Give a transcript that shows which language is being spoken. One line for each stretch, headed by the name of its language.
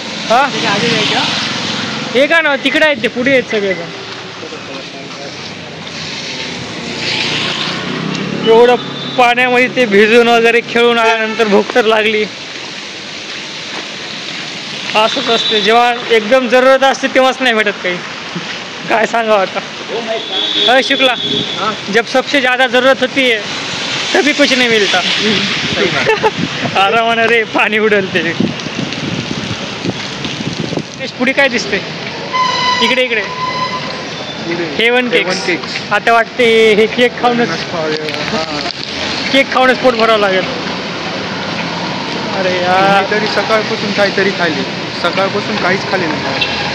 Marathi: हा हे का ना तिकडे आहेत ते पुढे आहेत सगळे जण. एवढं पाण्यामध्ये ते भिजून वगैरे खेळून आल्यानंतर भूक तर लागली. असंच असते जेव्हा एकदम जरूरत असते तेव्हाच नाही भेटत काही. काय सांगावं आता.
Hindi: अरे शुक्ला जब सबसे ज़्यादा ज़रूरत होती है तभी कुछ नहीं मिलता.
Marathi: आरामाने रे पाणी उडलते. पुढे काय दिसते इकडे इकडे हेवन केक्स. आता वाटते हे केक खाऊनच पोट भरावं लागेल. अरे यार तरी सकाळपासून काहीतरी खाल्ली. सकाळपासून काहीच खाल्ले नाही.